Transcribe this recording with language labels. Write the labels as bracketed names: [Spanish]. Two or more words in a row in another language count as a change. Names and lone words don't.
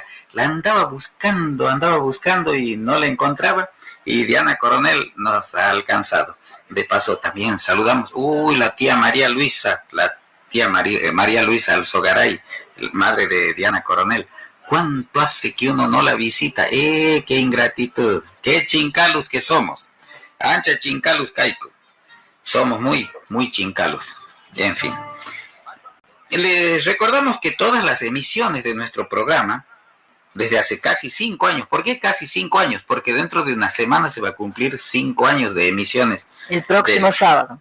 [Spanish] La andaba buscando y no la encontraba, y Diana Coronel nos ha alcanzado. De paso también saludamos, la tía María Luisa Alzogaray, madre de Diana Coronel. ¿Cuánto hace que uno no la visita? ¡Qué ingratitud! ¡Qué chincalos que somos! [Quechua] Ancha chincalos caico. [Spanish] Somos muy, muy chincalos. En fin. Les recordamos que todas las emisiones de nuestro programa, desde hace casi 5 años, ¿por qué casi 5 años? Porque dentro de una semana se va a cumplir 5 años de emisiones. El próximo sábado.